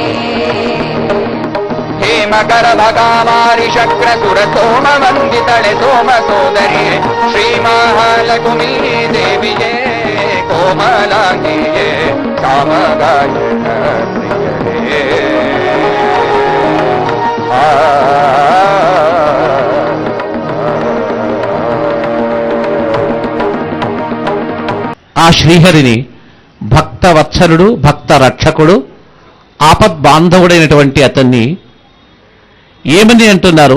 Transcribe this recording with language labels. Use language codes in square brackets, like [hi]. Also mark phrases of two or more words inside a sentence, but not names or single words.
[kn] ಹೇಮಕರ ಭಗಾಮಾರಿ ಶಕ್ರ ಸುರ ಸೋಮ ವಂದಿತಳೆ ಸೋಮ ಸೋದರಿಯೇ ಶ್ರೀ ಮಹಾಲಕ್ಷ್ಮೀ ದೇವಿಯೇ ಕೋಮಲಾಂಗಿಯೇ ಕಾಮಗಾಯನ ಪ್ರಿಯಳೇ [te] ఆ శ్రీహరిని భక్త వత్సలుడు భక్త రక్షకుడు ఆపద్బాంధవుడైనటువంటి అతన్ని ఏమని అంటున్నారు?